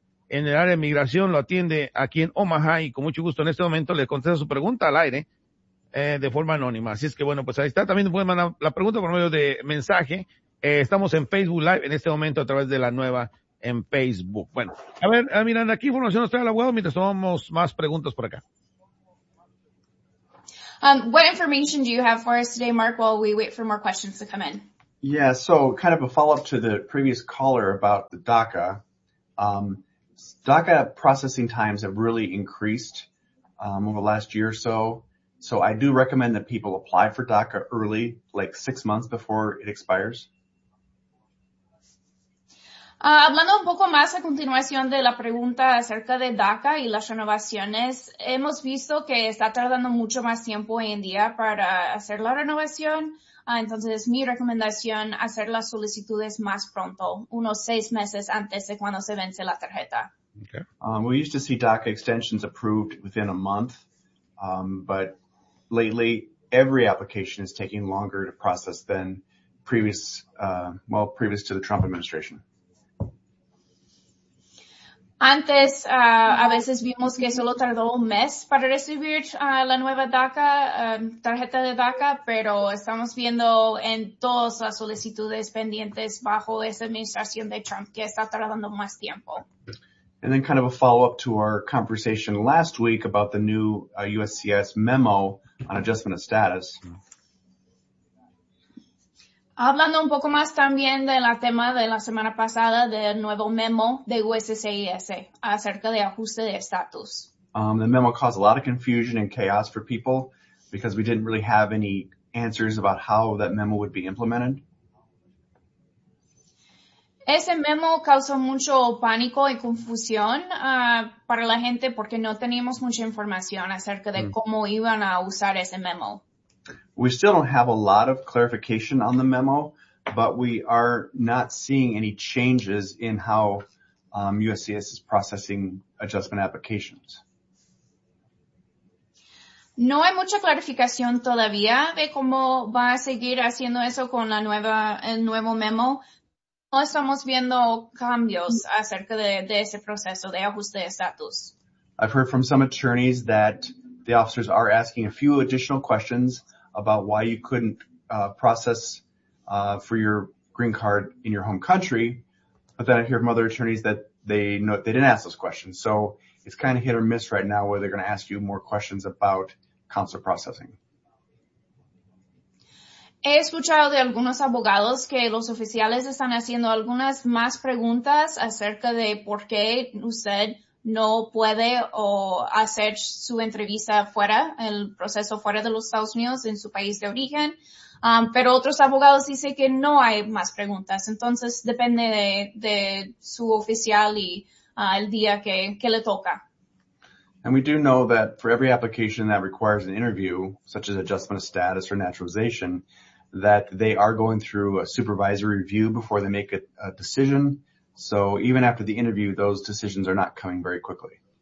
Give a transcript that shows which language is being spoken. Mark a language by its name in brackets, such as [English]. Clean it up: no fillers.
[Spanish] en el área de migración, lo atiende aquí en Omaha y con mucho gusto en este momento le contesta su pregunta al aire de forma anónima. Así es que bueno, pues ahí está. También pueden mandar la pregunta por medio de mensaje. Estamos en Facebook Live en este momento a través de la nueva en Facebook. Bueno, a ver, Miranda, ¿qué información nos trae el abogado mientras tomamos más preguntas por acá? [English] What information do you have for us today, Mark, while we wait for more questions to come in? Yeah, so kind of a follow-up to the previous caller about the DACA. DACA processing times have really increased over the last year or so. So I do recommend that people apply for DACA early, like 6 months before it expires. [Spanish] Hablando un poco más a continuación de la pregunta acerca de DACA y las renovaciones, hemos visto que está tardando mucho más tiempo hoy en día para hacer la renovación. Entonces, mi recomendación es hacer las solicitudes más pronto, unos 6 meses antes de cuando se vence la tarjeta. [English] Okay. We used to see DACA extensions approved within a month, but lately every application is taking longer to process than previous to the Trump administration. [Spanish] Antes, a veces vimos que solo tardó un mes para recibir la nueva DACA, tarjeta de DACA, pero estamos viendo en todas las solicitudes pendientes bajo esa administración de Trump que está tardando más tiempo. [English] And then kind of a follow-up to our conversation last week about the new USCIS memo on adjustment of status. [Spanish] Hablando un poco más también del tema de la semana pasada del nuevo memo de USCIS acerca de ajuste de estatus. [English] The memo caused a lot of confusion and chaos for people because we didn't really have any answers about how that memo would be implemented. [Spanish] Ese memo causó mucho pánico y confusión para la gente porque no teníamos mucha información acerca de cómo iban a usar ese memo. [English] We still don't have a lot of clarification on the memo, but we are not seeing any changes in how USCIS is processing adjustment applications. [Spanish] No hay mucha clarificación todavía de cómo va a seguir haciendo eso con la nueva el nuevo memo. No estamos viendo cambios acerca de ese proceso de ajuste de estatus. [English] I've heard from some attorneys that the officers are asking a few additional questions about why you couldn't process for your green card in your home country. But then I hear from other attorneys that they didn't ask those questions. So it's kind of hit or miss right now where they're going to ask you more questions about consular processing. [Spanish] He escuchado de algunos abogados que los oficiales están haciendo algunas más preguntas acerca de por qué usted no puede o hacer su entrevista fuera, el proceso fuera de los Estados Unidos en su país de origen. Pero otros abogados dicen que no hay más preguntas. Entonces, depende de su oficial y el día que le toca. [English] And we do know that for every application that requires an interview, such as adjustment of status or naturalization, that they are going through a supervisory review before they make a decision. So even after the interview, those decisions are not coming very quickly.